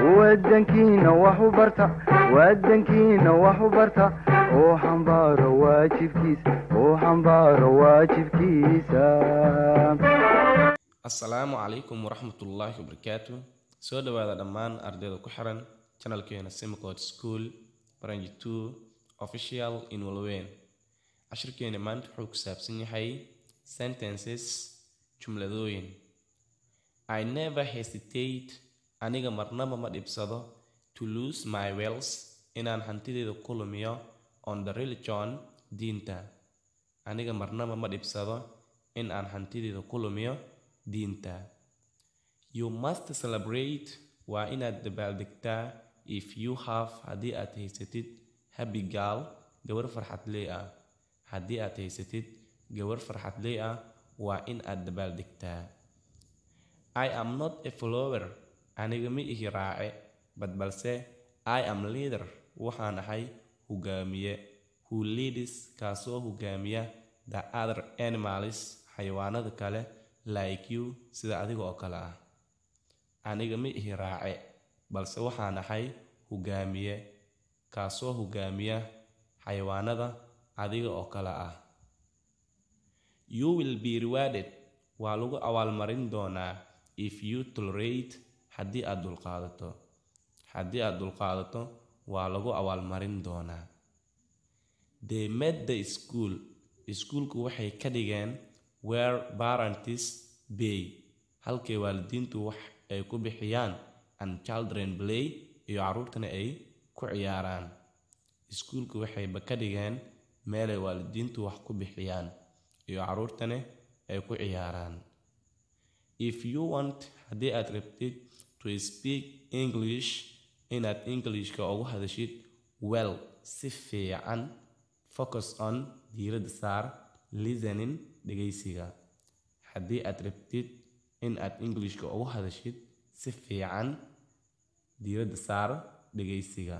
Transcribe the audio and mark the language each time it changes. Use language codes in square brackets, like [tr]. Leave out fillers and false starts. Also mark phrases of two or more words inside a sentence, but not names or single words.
[so] wadankiina wax u barta wadankiina wax u barta oo xambaaro waajibkiisa [ar] Assalamu alaikum warahmatullahi wabarakatuh. [so] Soo dhawaada dhammaan ardayda ku xiran channelkeena Simcode School Branch 2 Official in Walweyn. Cashirkeena maanta wuxuu ku saabsan yahay sentences jumladooyin. [en] I never hesitate, [so] aniga marnaba ma dhibsado, [en] to lose my wealth, [so] inaan hantideeda ku lumiyo, [en] on the religion, [so] diinta. Aniga marnaba ma dhibsado in aan hantideeda ku lumiyo diinta. [en] You must celebrate, [so] waa inaad dabaaldegtaa, [en] if you have, [so] haddii aad haysatid, [en] happy girl, [so] gawar farxadley ah. Haddii aad haysatid gawar farxadley ah, waa in aad dabaaldegtaa. [en] I am not a follower, [so] aniga ma ihi raace, balse [en] I am leader, [so] waxaan ahay hogaamiye, [en] who leads, [so] kaasoo hogaamiya, [en] the other animals, [so] xayawaanada kale, [en] like you, [so] sida adiga oo kale ah. Aniga ma ihi raace, balse waxaan ahay hogaamiye, kaasoo hogaamiya, xayawaanada adiga oo kale ah. [en] You will be rewarded, [so] waa lagu abaalmarin doonaa, [en] if you tolerate, [so] haddii aad dulqaadato. Haddii aad dulqaadato, waa lagu abaalmarin doonaa. [en] They made the school, [so] iskuulku waxay ka dhigeen, [en] where parents pay, [so] halkay waalidiintu wax ay ku bixiyaan, [en] and children play, [so] iyo carruurtana ay ku ciyaaraan. Iskuulku waxay ka dhigeen meel ay waalidiintu wax ku bixiyaan, iyo carruurtana ay ku ciyaaraan. [en] If you want, [so] haddii aad rabtid, [en] to speak English, [so] inaad Englishka ugu hadashid, well, si fiican, [en] focus on, [so] diiradda saar, listening, dhegaysiga. Haddii aad rabtid in aad Englishka ugu hadashid, si fiican, diiradda saar, dhegaysiga.